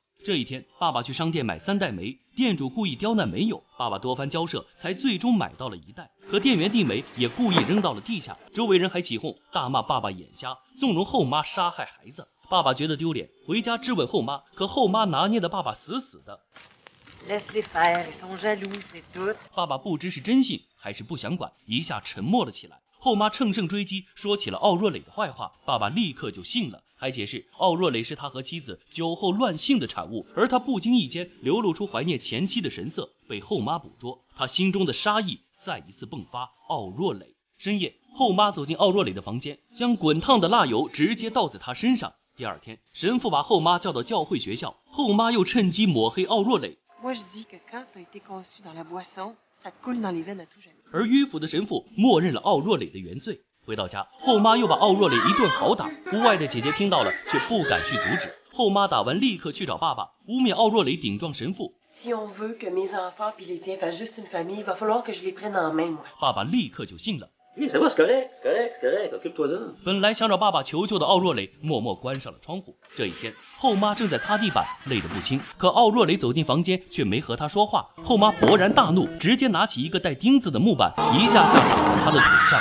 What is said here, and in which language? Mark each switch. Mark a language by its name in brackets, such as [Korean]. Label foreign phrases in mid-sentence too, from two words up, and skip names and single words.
[Chinese] 这一天，爸爸去商店买3袋煤，店主故意刁难没有，爸爸多番交涉，才最终买到了1袋。可店员递煤也故意扔到了地下，周围人还起哄，大骂爸爸眼瞎，纵容后妈杀害孩子。爸爸觉得丢脸，回家质问后妈，可后妈拿捏的爸爸死死的。 [French] Laisse-les faire, ils sont jaloux, c'est tout. [Chinese] 爸爸不知是真信还是不想管，一下沉默了起来。后妈乘胜追击，说起了奥若蕾的坏话，爸爸立刻就信了，还解释奥若蕾是他和妻子酒后乱性的产物，而他不经意间流露出怀念前妻的神色，被后妈捕捉，他心中的杀意再一次迸发。奥若蕾。深夜，后妈走进奥若蕾的房间，将滚烫的蜡油直接倒在她身上。第二天，神父把后妈叫到教会学校，后妈又趁机抹黑奥若蕾。 [French] Moi, je dis que quand t'as été conçu dans la boisson, ça te coule dans les veines à tout jamais. [Chinese] 而迂腐的神父默认了奥若蕾的原罪。回到家，后妈又把奥若蕾一顿好打，屋外的姐姐听到了，却不敢去阻止。后妈打完立刻去找爸爸，污蔑奥若蕾顶撞神父。 [French] Si on veut que mes enfants puis les tiens fassent juste une famille, il va falloir que je les prenne en main, moi. [Chinese] 爸爸立刻就信了。本来想找爸爸求救的奥若蕾默默关上了窗户。这一天，后妈正在擦地板，累得不轻。可奥若蕾走进房间，却没和她说话。后妈勃然大怒，直接拿起一个带钉子的木板，一下打在她的腿上。